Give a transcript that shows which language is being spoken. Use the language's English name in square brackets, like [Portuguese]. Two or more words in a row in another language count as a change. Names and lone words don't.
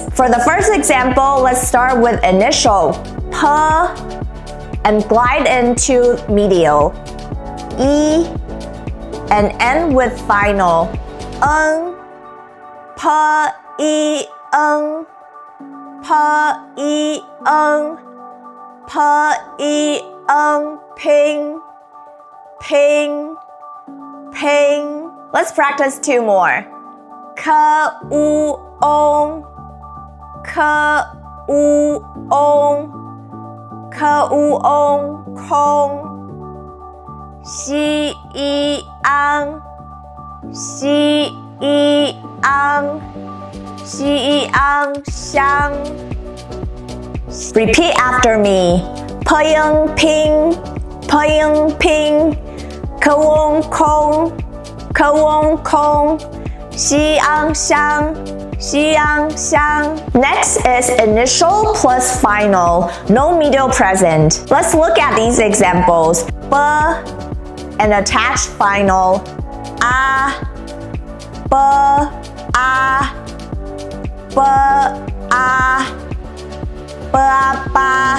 [English] For the first example, let's start with initial P and glide into medial, E, and end with final, N, P, E, N, P, E, N, P, E, N, ping, ping, ping. Let's practice two more. K, U, ong, K, U, ong, K, U, ong, kong, Xi, I, ang, Xi, I, ang, Xi, I, ang, xiang. Repeat after me. Ping, ping, ping, ping, Kwong, kong, Kwong, kong, Xiang, xiang, Xiang, xiang. Next is initial plus final, no medial present. Let's look at these examples. B and attached final, A, B, A, B, A, B, ba.